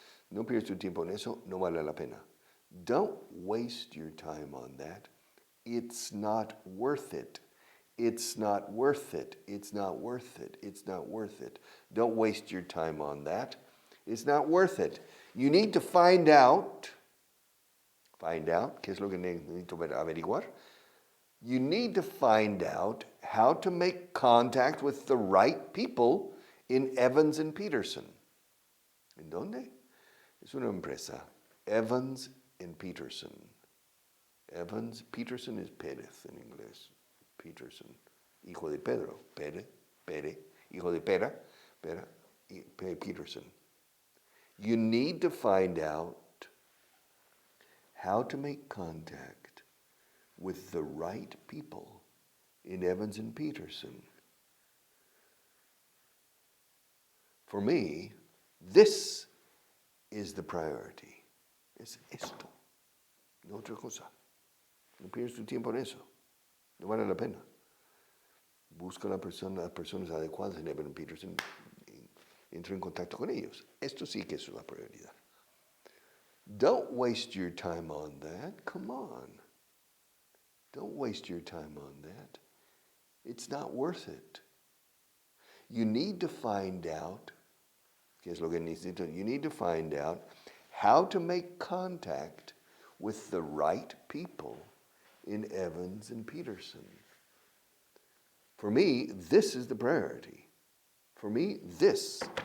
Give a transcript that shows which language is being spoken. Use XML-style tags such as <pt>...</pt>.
<es>No pierdas tu tiempo en eso, no vale la pena.</es> <en>Don't waste your time on that. It's not worth it. It's not worth it. It's not worth it. It's not worth it. Don't waste your time on that. It's not worth it. You need to find out,</en> <es>¿qué es lo que necesito averiguar?</es> <en>You need to find out how to make contact with the right people in Evans and Peterson.</en> <es>¿En dónde? Es una empresa. Evans and Peterson. Evans, Peterson is Pérez en inglés. Peterson, hijo de Pedro. Pere, hijo de Pera, Peterson.</es> <en>You need to find out how to make contact with the right people in Evans and Peterson. For me, this is the priority.</en> <es>Es esto, no otra cosa. No pierdas tu tiempo en eso. No vale la pena. Busca las personas adecuadas en Evans and Peterson y entra en contacto con ellos. Esto sí que es una prioridad.</es> <en>Don't waste your time on that. Come on. Don't waste your time on that. It's not worth it. You need to find out,</en> <es>¿qué es lo que necesito?</es> <en>You need to find out how to make contact with the right people in Evans and Peterson. For me, this is the priority. For me, this.</en>